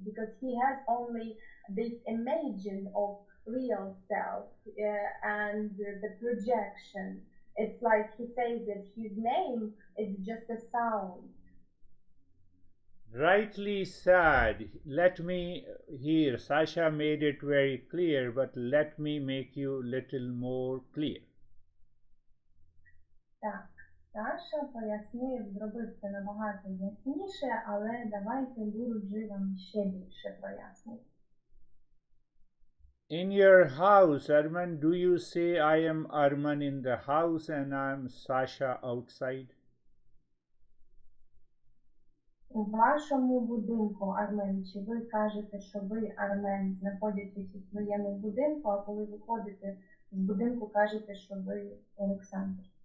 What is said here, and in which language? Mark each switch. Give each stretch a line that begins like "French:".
English: Because he has only this imagine of real self and the projection. It's like he says that his name is just a sound. Rightly said. Let me here, Sasha made it very clear, but let me make you little more clear.
Ukrainian: Так, Саша пояснив, зробив це набагато ясніше, але давайте Гуру-джі вам ще більше прояснить.
English: In your house, Arman, do you say I am Arman in the house and I am Sasha outside?
Ukrainian: У вашому будинку, Армен, чи ви кажете, що ви, Армен, знаходитесь у своєму будинку, а коли виходите з будинку, кажете, що ви Олександр?